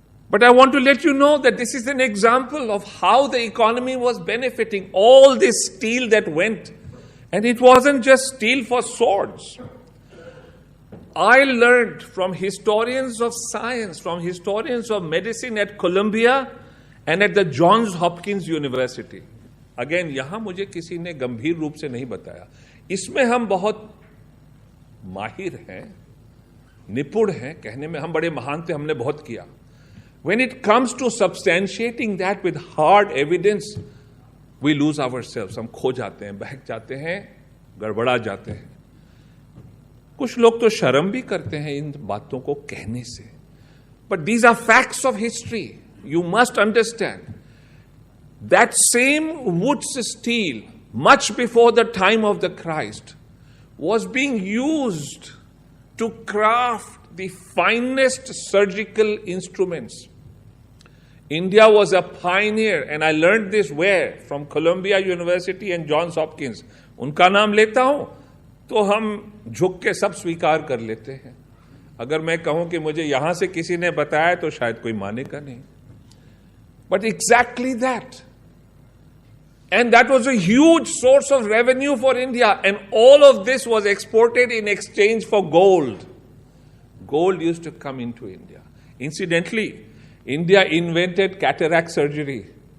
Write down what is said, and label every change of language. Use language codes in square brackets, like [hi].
[en] But I want to let you know that this is an example of how the economy was benefiting. All this steel that went. And it wasn't just steel for swords. I learned from historians of science, from historians of medicine at Columbia and at the Johns Hopkins University. [hi] Again, यहाँ मुझे किसी ने गंभीर रूप से नहीं बताया. इसमें हम बहुत माहिर हैं, निपुण हैं, कहने में हम बड़े महान थे, हमने बहुत किया. [en] When it comes to substantiating that with hard evidence, we lose ourselves. [hi] हम खो जाते हैं, बहक जाते हैं, गड़बड़ा जाते हैं. कुछ लोग तो शर्म भी करते हैं इन बातों को कहने से. [en] But these are facts of history. You must understand. That same Wood's steel, much before the time of the Christ, was being used to craft the finest surgical instruments. India was a pioneer, and I learned this where? From Columbia University and Johns Hopkins. [hi] उनका नाम लेता हूं तो हम झुक के सब स्वीकार कर लेते हैं. अगर मैं कहूं कि मुझे यहां से किसी ने बताया तो शायद कोई मानेगा नहीं. [en] But exactly that. And that was a huge source of revenue for India. And all of this was exported in exchange for gold. Gold used to come into India. Incidentally, India invented cataract surgery.